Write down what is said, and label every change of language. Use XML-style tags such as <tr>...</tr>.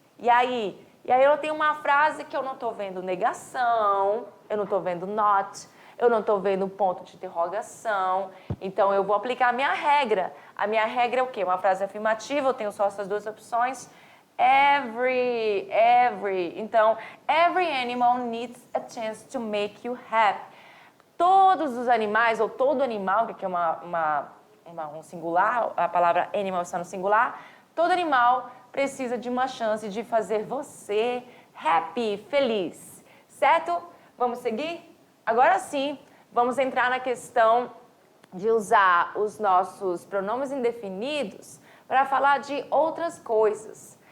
<pt>E aí eu tenho uma frase que eu não estou vendo negação, eu não estou vendo not, eu não estou vendo ponto de interrogação. Então, eu vou aplicar a minha regra. A minha regra é o quê? Uma frase afirmativa, eu tenho só essas duas opções.</pt> <en>Every.</en> <pt>Então,</pt> <en>every animal needs a chance to make you happy.</en> <pt>Todos os animais, ou todo animal, que é um singular, a palavra animal está no singular, todo animal precisa de uma chance de fazer você happy, feliz. Certo? Vamos seguir? Agora sim, vamos entrar na questão de usar os nossos pronomes indefinidos para falar de outras coisas.</pt>